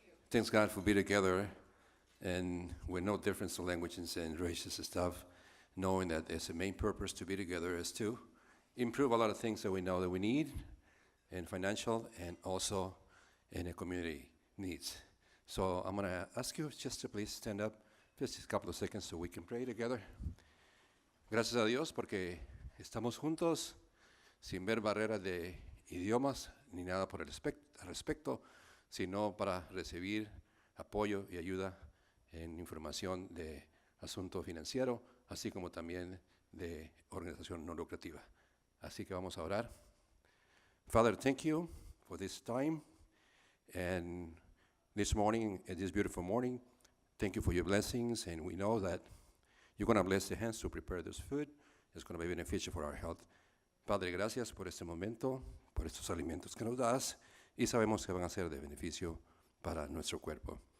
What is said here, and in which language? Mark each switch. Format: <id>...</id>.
<en>Thanks God for being together and with no difference of languages and races and stuff, knowing that it's the main purpose to be together is to improve a lot of things that we know that we need in financial and also in the community needs. So I'm going to ask you just to please stand up just a couple of seconds so we can pray together.</en> <es>Gracias a Dios porque estamos juntos sin ver barreras de idiomas ni nada por el respecto, sino para recibir apoyo y ayuda en información de asunto financiero, así como también de organización no lucrativa. Así que vamos a orar.</es> <en>Father, thank you for this time and this morning, this beautiful morning. Thank you for your blessings, and we know that you're going to bless the hands to prepare this food. It's going to be beneficial for our health.</en> <es>Padre, gracias por este momento, por estos alimentos que nos das, y sabemos que van a ser de beneficio para nuestro cuerpo.</es>